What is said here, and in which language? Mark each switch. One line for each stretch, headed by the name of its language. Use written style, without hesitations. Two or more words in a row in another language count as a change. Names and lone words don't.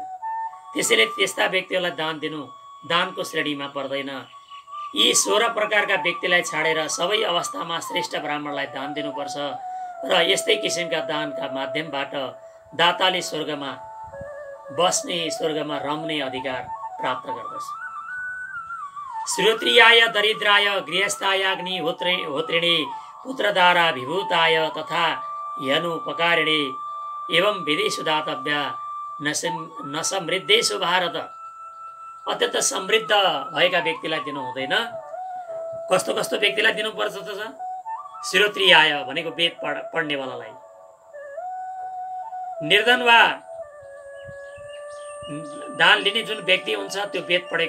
Nepali: त्यसैले त्यस्ता व्यक्तिहरूलाई दान दिनु दानको श्रेणीमा पर्दैन। यी 16 प्रकारका व्यक्तिलाई छाडेर सबै अवस्थामा श्रेष्ठ ब्राह्मणलाई दान दिनुपर्छ र यस्तै किसिमका दानका माध्यमबाट दाताले स्वर्गमा बस्ने, स्वर्गमा रम्ने अधिकार प्राप्त गर्दछ।
Sanskrit: श्रोत्रियाय दरिद्राय गृहस्थाय अग्निहोत्रिणे पुत्रदारा विभूताय तथा यनुपकारिणे एवं विदेशु दातव्य न समृद्धेषु भारत।
Nepali: अत्यन्त समृद्ध भएका व्यक्तिलाई दिनु हुँदैन। कस्तो कस्तो व्यक्तिलाई दिनुपर्छ त? श्रोत्रियाय भनेको वेद पढ्नेवालालाई, निर्धन वा दान लिने जुन व्यक्ति हुन्छ त्यो वेद पढेको